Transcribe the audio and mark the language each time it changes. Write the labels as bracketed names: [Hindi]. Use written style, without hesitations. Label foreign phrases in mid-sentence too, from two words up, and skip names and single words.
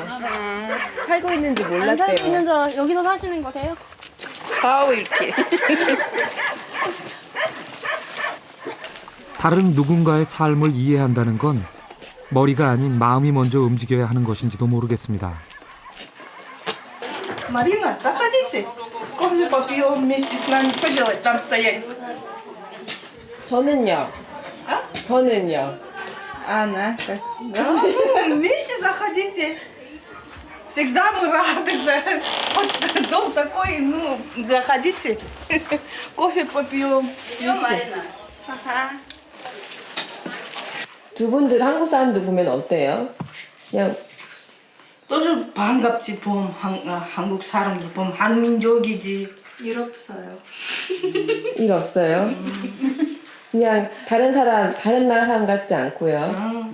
[Korean] 살고 있는지 몰랐대요. 살고 있는 줄 알아. 여기서 사시는 거세요? 사오 이렇게. 다른 누군가의 삶을 이해한다는 건 머리가 아닌 마음이 먼저 움직여야 하는 것인지도 모르겠습니다. [Russian] Марина, заходите. Кофе попьем вместе с нами, что делать, там стоять? 저는요. 저는요. Анна. Вместе заходите. Всегда мы рады. Вот дом такой, ну, заходите. Кофе попьем вместе. [Korean] 두 분들 한국 사람들 보면 어때요? 그냥 тоже 반갑지 봄 한국 사람들 봄 한민족이지. 일 없어요. 일 없어요? 그냥 다른 나라 사람 같지 않고요.